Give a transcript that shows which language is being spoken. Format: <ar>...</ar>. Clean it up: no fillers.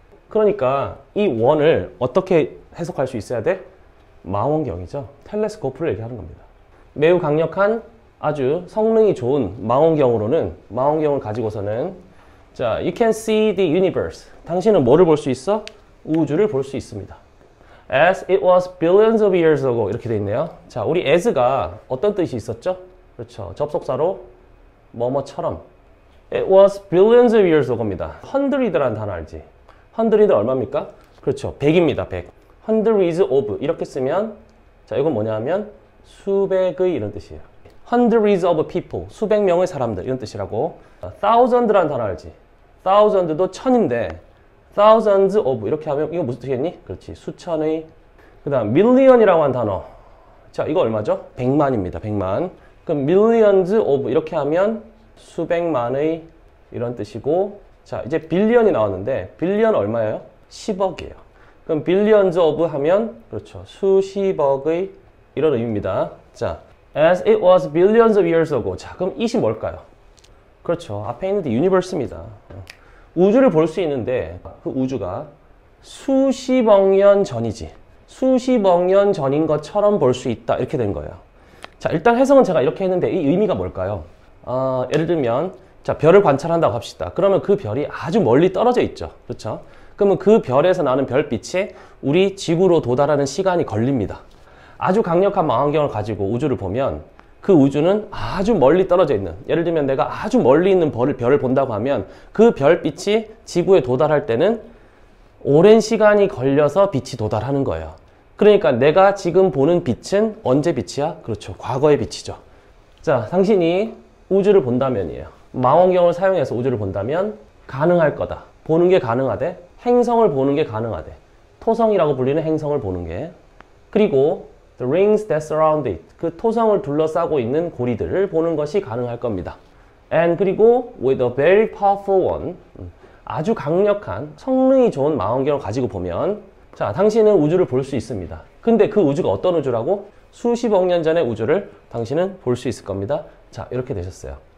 <ko>그러니까 이 원을 어떻게 해석할 수 있어야 돼? 망원경이죠. 텔레스코프를 얘기하는 겁니다. 매우 강력한 아주 성능이 좋은 망원경을 가지고서는 자,</ko> <en>you can see the universe.</en> <ko>당신은 뭐를 볼 수 있어? 우주를 볼 수 있습니다.</ko> <en>As it was billions of years ago</en> <ko>이렇게 돼 있네요. 자, 우리 as가 어떤 뜻이 있었죠? 그렇죠. 접속사로 뭐뭐처럼.</ko> <en>It was billions of years ago입니다.</en> <ko>hundred라는 단어 알지? hundred 얼마입니까? 그렇죠. 100입니다. 100. hundreds of 이렇게 쓰면 자, 이건 뭐냐 하면 수백의 이런 뜻이에요.</ko> <en>hundreds of people,</en> <ko>수백 명의 사람들 이런 뜻이라고. thousand라는 단어 알지? thousand도 천인데 thousands of 이렇게 하면 이거 무슨 뜻이겠니? 그렇지. 수천의. 그 다음 million이라고 한 단어. 자, 이거 얼마죠? 100만입니다. 100만. 그럼 millions of 이렇게 하면 수백만의 이런 뜻이고 자, 이제 빌리언이 나왔는데 빌리언 얼마예요? 10억이에요. 그럼 billions of 하면 그렇죠. 수십억의 이런 의미입니다.</ko> <en>자, as it was billions of years ago.</en> <ko>자, 그럼 it이 뭘까요? 그렇죠. 앞에 있는 게 universe입니다. 우주를 볼 수 있는데 그 우주가 수십억 년 전이지. 수십억 년 전인 것처럼 볼 수 있다. 이렇게 된 거예요. 자, 일단 해석은 제가 이렇게 했는데 이 의미가 뭘까요? 예를 들면 자, 별을 관찰한다고 합시다. 그러면 그 별이 아주 멀리 떨어져 있죠. 그렇죠? 그러면 그 별에서 나는 별빛이 우리 지구로 도달하는 시간이 걸립니다. 아주 강력한 망원경을 가지고 우주를 보면 그 우주는 아주 멀리 떨어져 있는, 예를 들면 내가 아주 멀리 있는 별을 본다고 하면 그 별빛이 지구에 도달할 때는 오랜 시간이 걸려서 빛이 도달하는 거예요. 그러니까 내가 지금 보는 빛은 언제 빛이야? 그렇죠. 과거의 빛이죠. 자, 당신이 우주를 본다면이에요. 망원경을 사용해서 우주를 본다면 가능할 거다. 보는 게 가능하대. 행성을 보는 게 가능하대. 토성이라고 불리는 행성을 보는 게.</ko> <en>그리고 the rings that surround it.</en> <ko>그 토성을 둘러싸고 있는 고리들을 보는 것이 가능할 겁니다.</ko> <en>And 그리고 with a very powerful one.</en> <ko>아주 강력한 성능이 좋은 망원경을 가지고 보면 자, 당신은 우주를 볼 수 있습니다. 근데 그 우주가 어떤 우주라고? 수십억 년 전의 우주를 당신은 볼 수 있을 겁니다. 자, 이렇게 되셨어요.</ko>